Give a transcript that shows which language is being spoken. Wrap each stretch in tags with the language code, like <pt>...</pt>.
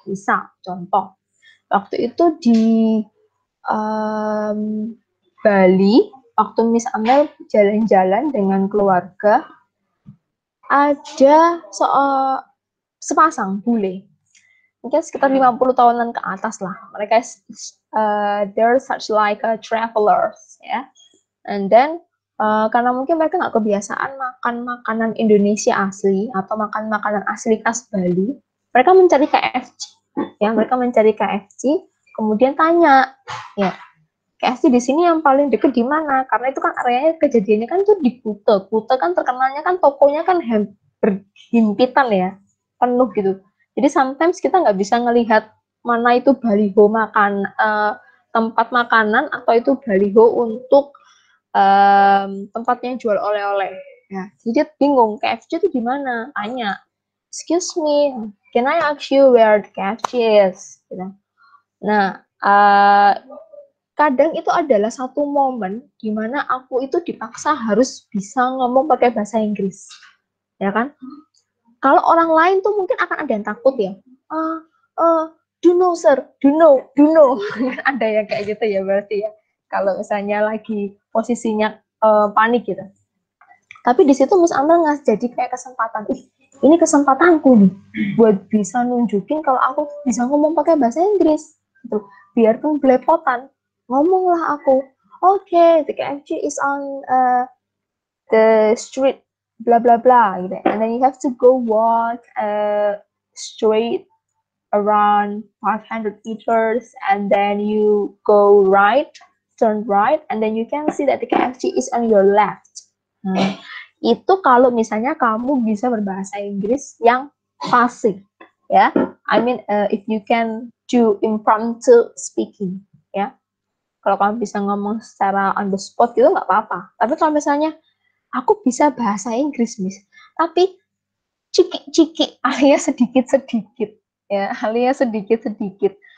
<id>Misal contoh waktu itu di um, Bali, waktu Miss Amel jalan-jalan dengan keluarga, ada sepasang bule mungkin sekitar 50 tahunan ke atas lah. Mereka</id> <en>they're such like a travelers</en> <id>ya.</id> <en>And then</en> <id>karena mungkin mereka nggak kebiasaan makan makanan Indonesia asli atau makan makanan asli khas Bali, mereka mencari KFC. Ya, mereka mencari KFC, kemudian tanya, ya, KFC di sini yang paling deket di mana? Karena itu kan areanya kejadiannya kan tuh di Kute. Kute kan terkenalnya kan tokonya kan berhimpitan ya. penuh gitu. Jadi sometimes kita nggak bisa ngelihat mana itu baliho makan tempat makanan atau itu baliho untuk tempatnya jual oleh-oleh. Ya, jadi dia bingung KFC itu di mana? Tanya,</id> <en>excuse me, can I ask you where the KFC is?</en> <id>Gitu. Nah, kadang itu adalah satu momen di mana aku itu dipaksa harus bisa ngomong pakai bahasa Inggris, ya kan? Kalau orang lain tuh mungkin akan ada yang takut ya.</id> <en>Do know sir, do know.</en> <id>Ada yang kayak gitu ya berarti ya. Kalau misalnya lagi posisinya panik gitu. Tapi di situ Miss Amel jadi kayak kesempatan. Ini kesempatanku nih buat bisa nunjukin kalau aku bisa ngomong pakai bahasa Inggris. Gitu. Biarpun belepotan, ngomonglah aku.</id> <en>Okay, the KFC is on the street blah blah blah</en> <id>gitu.</id> <en>And then you have to go walk straight around 500 meters and then you go right, turn right, and then you can see that the KFC is on your left.</en> <id>Itu kalau misalnya kamu bisa berbahasa Inggris yang fasih, ya.</id> <en>I mean, if you can do impromptu speaking,</en> <id>ya. Kalau kamu bisa ngomong secara</id> <en>on the spot</en> <id>gitu nggak apa-apa. Tapi kalau misalnya aku bisa bahasa Inggris, Miss, tapi ciki-ciki alias sedikit-sedikit, ya, alias sedikit-sedikit.</id>